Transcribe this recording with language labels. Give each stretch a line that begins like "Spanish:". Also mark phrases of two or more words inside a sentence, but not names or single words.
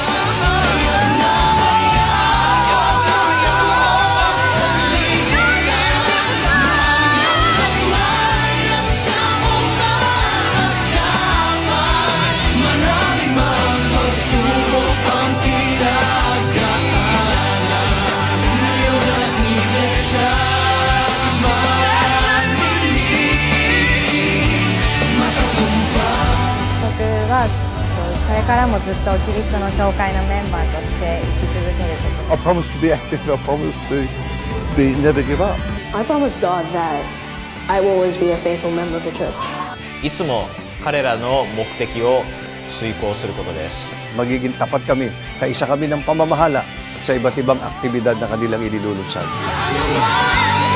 Filipino: Kaya't nga haya't, O Diyos sa buong sanlibutan, na ang iyong kamay ang siyang umaagapay. Marami mang pagsubok ang pinagdaanan, ngayon ang Iglesia maningning, matagumpay.
Japanese: 僕はこれからもずっとキリストの教会のメンバーとして生き続けること。
English: I promise to be active. I promise to never give up. I promise God that I will always be a faithful member of the church.
Japanese: いつも彼らの目的を遂行することです。
Filipino: Magiging tapat kami, kaisa kami ng pamamahala sa iba't ibang aktibidad na kanilang inilulunsad. Ano